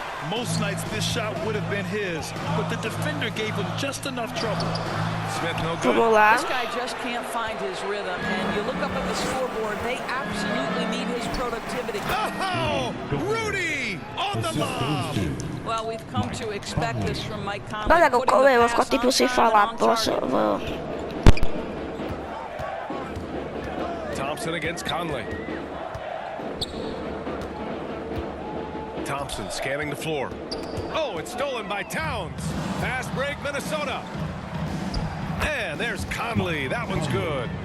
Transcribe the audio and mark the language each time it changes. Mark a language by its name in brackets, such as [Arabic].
[English] Most nights this shot would have been his, but the defender gave him just enough trouble. Smith no good. This guy just can't find his rhythm, and you look up at the scoreboard, they absolutely need his productivity. Oh, Rudy on the lob. Well, we've come to expect this from Mike Conley. [Portuguese] Galera, eu vou ficar tempo sem falar. [English] Thompson against Conley. Thompson scanning the floor. Oh, it's stolen by Towns. Fast break, Minnesota. And there's Conley. That one's good.